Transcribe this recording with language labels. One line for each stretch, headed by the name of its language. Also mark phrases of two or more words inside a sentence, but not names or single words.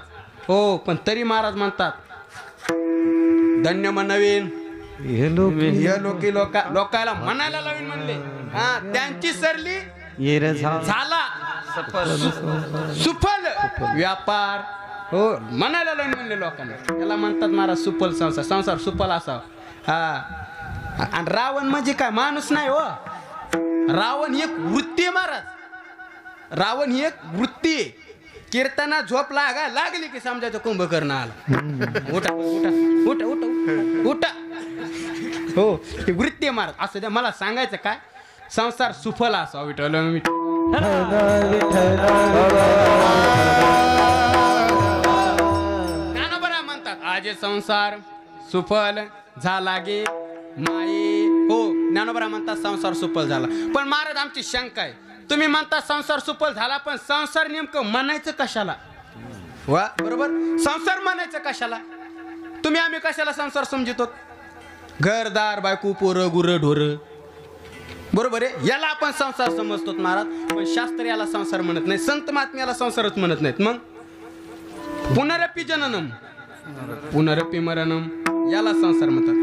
Marathi: हो पण तरी महाराज म्हणतात धन्य म्हणावीन हे लोकी लोकायला म्हणायला लावीन म्हणले. हा त्यांची सरली झाला सुफल व्यापार. हो म्हणायला लावून म्हणले लोकांना. त्याला म्हणतात महाराज सुफल संसार, संसार सुफल असावा. हा आणि रावण म्हणजे काय माणूस नाही हो. रावण ही एक वृत्ती आहे महाराज. रावण ही एक वृत्ती आहे. कीर्तना झोप लागली की समजायचं कुंभकर्ण आला. उठा उठा उठा उठा उठा. हो ही वृत्ती आहे महाराज. असं द्या मला सांगायचं काय, संसार सुफल असावा. विठ्ठल ज्ञानोबा म्हणतात आजे संसार सुफल झाला गे माये. हो ज्ञानोबा म्हणतात संसार सुफल झाला. पण महाराज आमची शंका आहे, तुम्ही म्हणता संसार सुफल झाला पण संसार नेमकं म्हणायचं कशाला. वा बरोबर, संसार म्हणायचं कशाला. तुम्ही आम्ही कशाला संसार समजतो. घरदार बायको पोरं गुरं ढोरं बरोबर आहे, याला आपण संसार समजतो महाराज. पण शास्त्र याला संसार म्हणत नाही, संत महात्मे याला संसारच म्हणत नाहीत. मग
Sanskrit: पुनरपी जननम पुनरपी मरणम
Marathi: याला संसार म्हणतात.